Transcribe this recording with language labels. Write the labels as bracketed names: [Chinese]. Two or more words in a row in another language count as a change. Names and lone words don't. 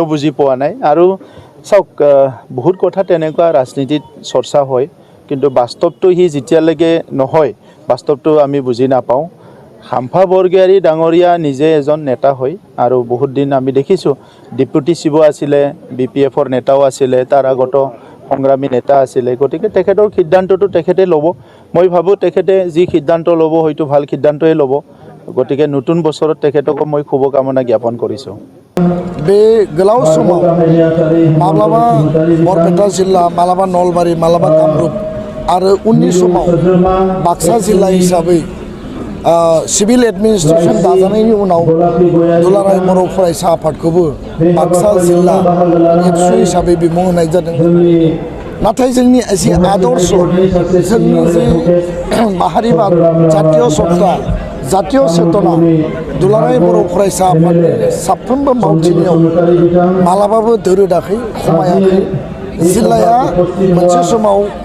[Assamese] বুজি পোৱা নাই আৰু চাওক বহুত কথা তেনেকুৱা ৰাজনীতিত চৰ্চা হয় কিন্তু বাস্তৱটো সি যেতিয়ালৈকে নহয় বাস্তৱটো আমি বুজি নাপাওঁ শাম্পা বৰগোহাঞি ডাঙৰীয়া নিজে এজন নেতা হয় আৰু বহুত দিন আমি দেখিছোঁ ডিপুটি চিব আছিলে BPF-ৰ নেতাও আছিলে তাৰ আগত সংগ্ৰামী নেতা আছিলে গতিকে তেখেতৰ সিদ্ধান্তটো তেখেতে ল'ব মই ভাবোঁ তেখেতে যি সিদ্ধান্ত ল'ব হয়তো ভাল সিদ্ধান্তই ল'ব গতিকে নতুন বছৰত তেখেতক মই শুভকামনা জ্ঞাপন কৰিছোঁ [Bodo] बे गोलाव समाव माब्लाबा बरपेटा जिल्ला माब्लाबा नलबारि माब्लाबा कामरुप आरो उननि समाव बाक्सा जिल्ला हिसाबै सिभिल एडमिनिस्ट्रेसन दाजानायनि उनाव दुलाराय बर' फरायसा आफादखौबो बाक्सा जिल्ला एबसु हिसाबै बिमुं होनाय जादों नाथाय जोंनि एसे आदर्श जोंनि जे माहारिबाद जातीय सत्ता जातीय चेतना दुलाराय बर' फरायसा आफादनि साफ्रोमबो मावथिनियाव मालाबाबो दोरोदाखै खमायाखै जिल्लाया मोनसे समाव